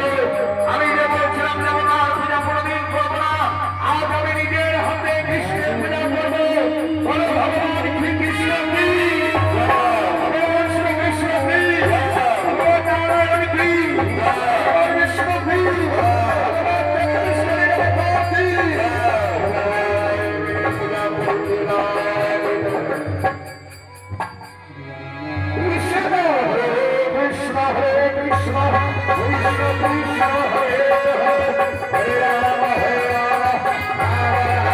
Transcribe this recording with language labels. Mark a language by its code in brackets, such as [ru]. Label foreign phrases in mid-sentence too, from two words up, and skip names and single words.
[bn] আমি যে বলছিলাম যেমন আর পূজা কোনদিন করবো না, আজ আমি নিজের হাতে কৃষ্ণের পূজা করবো। বলো ভগবান শ্রী কৃষ্ণ কি? ভগবান শ্রী কৃষ্ণ কি? ভগবান নারায়ণ কি? ভগবান বিষ্ণু কি? ভগবান কৃষ্ণের কথা কি? [sa] हरे कृष्ण, कृष्ण कृष्ण, हरे हरे, हरे राम, हरे राम, राम